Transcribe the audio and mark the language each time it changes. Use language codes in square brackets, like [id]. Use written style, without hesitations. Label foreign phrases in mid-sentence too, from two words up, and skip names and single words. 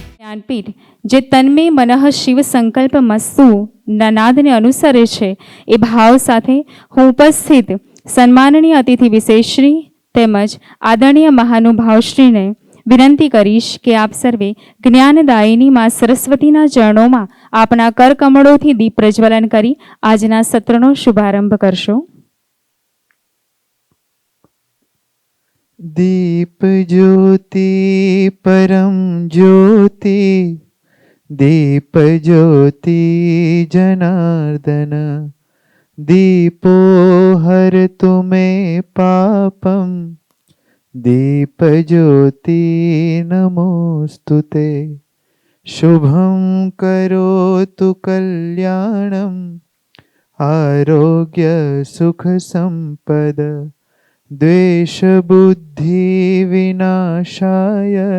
[gu] જ્ઞાનપીઠ જે [sa] तन्मे मनः शिव संकल्प मस्तु [gu] ના નાદને અનુસરે છે એ ભાવ સાથે હું ઉપસ્થિત સન્માનનીય અતિથિ વિશેષશ્રી તેમજ આદરણીય મહાનુભાવશ્રીને વિનંતી કરીશ કે આપ સર્વે જ્ઞાનદાયિની માં સરસ્વતીના ચરણોમાં આપના કરકમળોથી દીપ પ્રજ્વલન કરી આજના સત્રનો શુભારંભ કરશો. [sa] दीप ज्योति परम ज्योति दीप ज्योति जनार्दन दीपो हर तुम्हें पापम दीप ज्योति नमोस्तुते शुभं करोतु कल्याणं आरोग्य सुख संपद द्वेष बुद्धि विनाशाय